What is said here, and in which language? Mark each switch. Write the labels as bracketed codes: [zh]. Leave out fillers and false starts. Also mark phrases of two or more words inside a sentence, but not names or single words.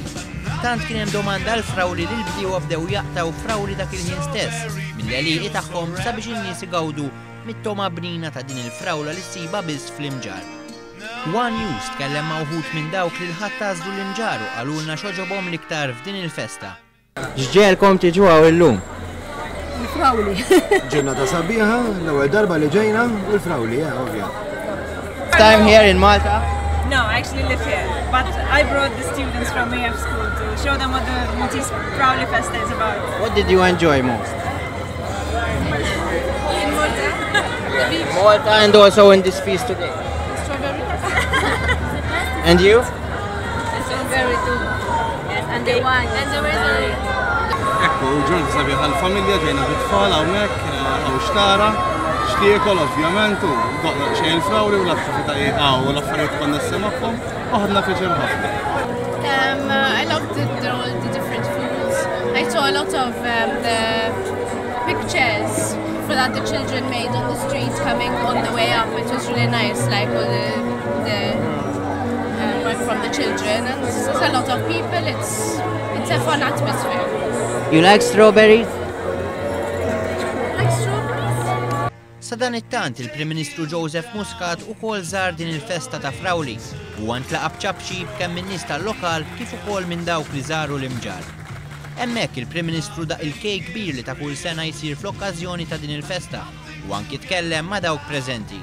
[mt] Tant kien hemm domanda l-frawli li l-bdiewa bdew jaqtaw frawli dak il-ħin stess mill-għeliqi tagħhom sabiex in-nies igawdu mit-toma bnina ta' din il-frawla li ssiba biss fl-Imġarr. One News tkellem ma' wħud minn dawk li l-ħadd għażlu l-Imġarr u qalulna x'oġobhom l-iktar f'din il-festa. X'ġielkom tiġu hawn illum? Il-frawli. Ġurnata sabiħa, l-ewwel darba li ġejna u l-frawli, ovvja. [en] Time here in Malta? No, I actually live here, but I brought the students from AF school to show them what the Maltese Frawli Festa is about. What did you enjoy most? In Malta, the beach. Malta and also in this feast today. Strawberry. And you? Strawberry too. Yes, and the wine. And the weather. [mt] Ekku, ġurnata sabiħa l-familja ġejna bit-tfal hawnhekk hawn xtara, xtiekol ovvjament u doqna xejn il-frawli u l-attivitajiet u l-affarijiet konna s-semagħhom u ħadna pjaċir ħafna. [en] I loved all the different foods. I saw a lot of the pictures that the children made on the streets coming on the way up. It was really nice, like all the work from the children, and there's a lot of people. It's a fun atmosphere. You like strawberries? Like strawberries? [mt] Sa dan it-tant il-Prim Ministru Joseph Muscat ukoll żar din il-festa ta' frawli u ntlaqa b'ċabxib kemm min-nies tal-lokal kif ukoll minn dawk li żaru l-Imġarr. Hemmhekk il-Prim Ministru daq il-kejk kbir li ta' kull sena jsir fl-okkażjoni ta' din il-festa u anki tkellem ma' dawk preżenti.